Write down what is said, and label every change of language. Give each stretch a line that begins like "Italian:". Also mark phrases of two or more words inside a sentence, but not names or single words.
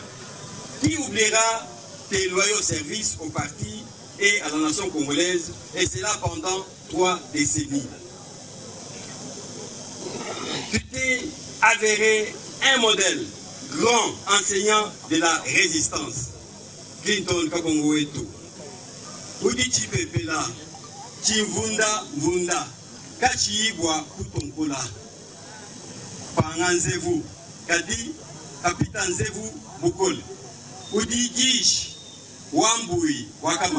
French: Qui oubliera tes loyaux services au parti et à la nation congolaise, et cela pendant 3 décennies. Tu t'es avéré un modèle, grand enseignant de la résistance. Clinton Kabongo Eto.
Luba-Lulua: Udi Chipepela, Chimvunda Vunda, Kachiibwa Kutonkola. Panganzevu, Kadi, Kapitan Zevu Bukol. Udi Gish, Wambui, Wakama.